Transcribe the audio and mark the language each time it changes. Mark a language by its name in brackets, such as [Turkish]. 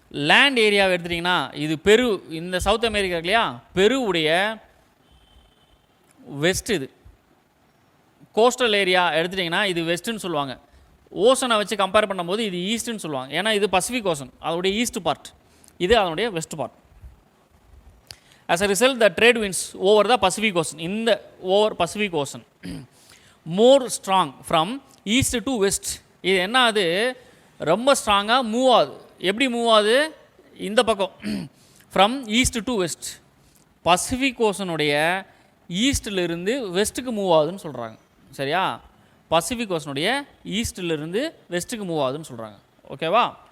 [Tamil] Land ஏரியாவை எடுத்துட்டிங்கன்னா இது பெரு, இந்த சவுத் அமெரிக்கா இல்லையா, பெருவுடைய வெஸ்ட். இது கோஸ்டல் ஏரியா எடுத்துட்டிங்கன்னா இது வெஸ்ட்டுன்னு சொல்லுவாங்க. ஓஷனை வச்சு கம்பேர் பண்ணும்போது இது ஈஸ்ட்டுன்னு சொல்லுவாங்க. ஏன்னா இது பசிபிக் ஓஷன், அதோடைய ஈஸ்ட் பார்ட், இது அதனுடைய west part. [English] As a result, the trade winds over the Pacific Ocean, in the over Pacific Ocean, more strong from east to west. [Tamil] இது என்ன ஆகுது, ரொம்ப ஸ்ட்ராங்காக மூவ் ஆகுது. எப்படி மூவ் ஆகுது, இந்த பக்கம் [English] from east to west, [Tamil] Pacific ஓஷனுடைய ஈஸ்டிலிருந்து வெஸ்ட்டுக்கு move ஆகுதுன்னு சொல்கிறாங்க. சரியா, பசிபிக் ஓஷனுடைய ஈஸ்டிலிருந்து வெஸ்ட்டுக்கு மூவ் ஆகுதுன்னு சொல்கிறாங்க. ஓகேவா?